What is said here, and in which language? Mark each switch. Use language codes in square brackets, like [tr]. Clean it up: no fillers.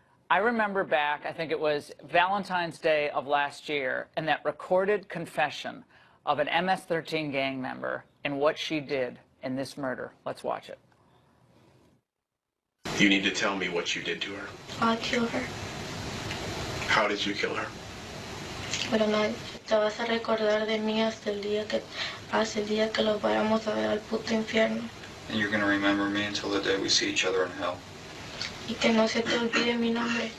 [en] I remember back, I think it was Valentine's Day of last year, and that recorded confession of an MS-13 gang member and what she did in this murder. Let's watch it. You need to tell me what you did to her. I killed her. How did you kill her? [es] Pero no, te vas a recordar de mí hasta el día que los vayamos a ver al puto infierno. [en] And you're going to remember me until the day we see each other in hell. [es] Y que no se te olvide mi nombre.